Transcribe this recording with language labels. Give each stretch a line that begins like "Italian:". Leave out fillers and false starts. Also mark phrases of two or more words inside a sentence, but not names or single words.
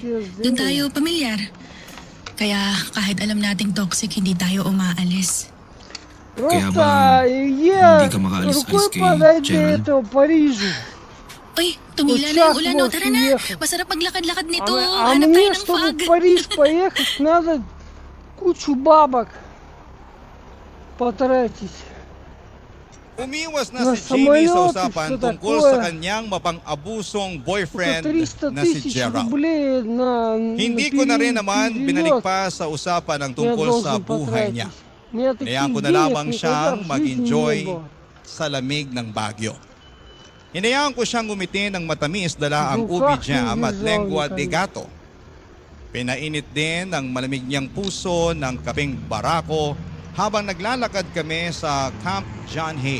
Filipino: Doon tayo pamilyar. Kaya kahit alam nating toxic, hindi tayo umaalis. Kaya ba hindi ka makaalis kay Gerald? Uy, tumila na yung ulan, no? Tara na. Masarap maglakad-lakad nito.
Russian: А
Filipino: Hanap tayo
Russian: мне,
Filipino: ng
Russian: чтобы
Filipino: fog.
Russian: в Париж поехать, надо кучу бабок потратить.
Filipino: Umiwas na Na si Jamie sa
Russian: самолет,
Filipino: usapan
Russian: что
Filipino: tungkol
Russian: такое?
Filipino: sa kanyang mapang-abusong boyfriend
Russian: Это 300
Filipino: na si
Russian: тысяч
Filipino: Gerald.
Russian: рублей на
Filipino: Hindi ko na rin naman binalik pa sa usapan ang tungkol sa buhay niya. Hayaan ko na lamang siyang mag-enjoy sa lamig ng Baguio. Hinayaan ko siyang ngumiti ng matamis dala ang ubi jam at lengua de gato. Pinainit din ang malamig niyang puso ng kapeng barako habang naglalakad kami sa Camp John Hay.